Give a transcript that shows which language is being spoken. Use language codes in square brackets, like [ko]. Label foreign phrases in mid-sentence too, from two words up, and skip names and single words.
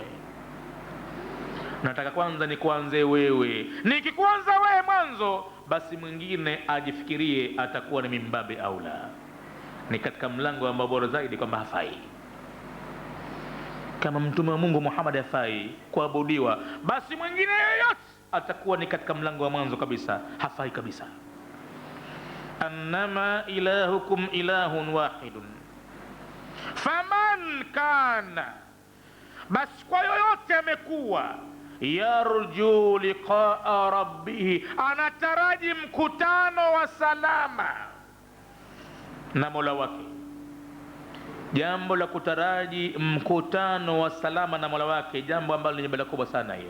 [sw] Nataka kwanza ni kuanze wewe, nikikuanza wewe mwanzo, basi mwingine ajifikirie atakuwa ni mimbabe aula, ni katika mlango ambao bora zaidi kwamba hafai. Kama mtume wa Mungu Muhammad hafai kuabudiwa, basi mwingine yoyote atakuwa ni katika mlango wa mwanzo kabisa, hafai kabisa. [ar] أنما إلهكم إله واحد فمن كان, [sw] basi kwa yoyote amekuwa, [ar] يرجو لقاء ربه, [sw] anataraji mkutano wa salama na Mola wake. Jambo la kutaraji mkutano wa salama na Mola wake, jambo ambalo ni ibada kubwa sana hiyo.